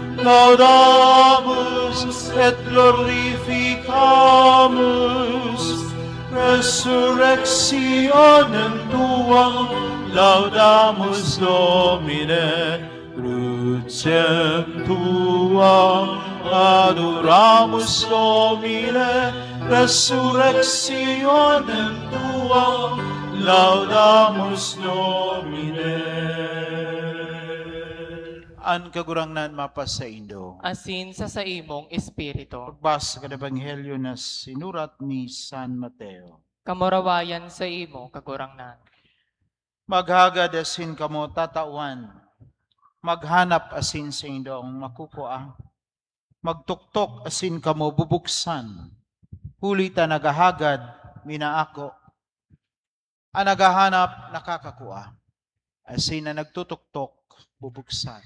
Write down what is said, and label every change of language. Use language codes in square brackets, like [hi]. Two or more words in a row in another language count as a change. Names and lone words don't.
[la] Laudamus et glorificamus resurrectionem tuam, laudamus Domine. Crucem tuam adoramus Domine, resurrectionem tuam, laudamus Domine. [bik] An kagurangnan mapas sa Indo. Asin sa imong espiritu. Pagbasa sa Ebanghelyo na sinurat ni San Mateo. Kamurawayan sa imo kagurangnan. Maghagad asin kamo tatawan, maghanap asin sa indong makukuha, magtuktok asin kamo bubuksan, huli ta nagahagad, minaako, ang nagahanap nakakakuha, asin na nagtutuktok, bubuksan.